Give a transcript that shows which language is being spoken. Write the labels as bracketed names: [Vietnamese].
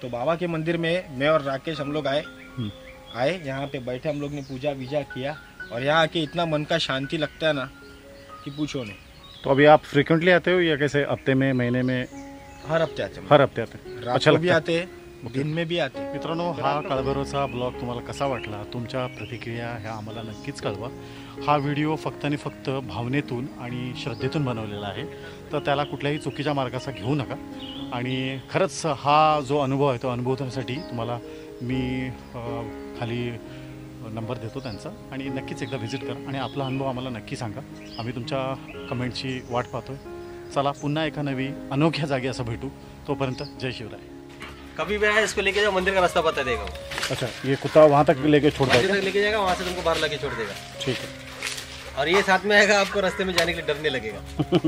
[Hindi] तो बाबा के मंदिर में मैं और राकेश हम लोग आए यहाँ पे बैठे, हम लोग ने पूजा वीजा किया, और यहाँ आके इतना मन का शांति लगता है ना कि पूछो नहीं। तो अभी आप फ्रिक्वेंटली आते हो या कैसे, हफ्ते में, महीने में? हर हफ्ते आते हैं, हर हफ्ते आते हैं। रात को भी आते हैं, दिन में भी आते हैं। [Marathi] मित्रांनो, हा काळभैरवचा ब्लॉग तुम्हाला कसा वाटला? तुमच्या प्रतिक्रिया ह्या आम्हाला नक्कीच कळवा। हा व्हिडिओ फक्त आणि फक्त भावनेतून आणि श्रद्धेतून बनवलेला आहे, तर त्याला कुठल्याही चुकीच्या मार्गाचा घेऊ नका। आणि खरंच हा जो अनुभव आहे तो अनुभवण्यासाठी तुम्हाला मी खाली नंबर देतो त्यांचा, आणि नक्कीच एकदा व्हिजिट करा आणि आपला अनुभव आम्हाला नक्की सांगा। आम्ही तुमच्या कमेंटची वाट पाहतोय। चला पुन्हा एका नवी अनोख्या जागी असं भेटू, तोपर्यंत जय शिवराय। [Hindi] कभी भी आए इसको लेके जाओ, मंदिर का रास्ता बता देगा वो। अच्छा, ये कुत्ता वहाँ तक लेके छोड़ मंदिर देगा? तक लेके जाएगा, वहाँ से तुमको बाहर लाके छोड़ देगा। ठीक है। और ये साथ में आएगा, आपको रास्ते में जाने के लिए डर नहीं लगेगा।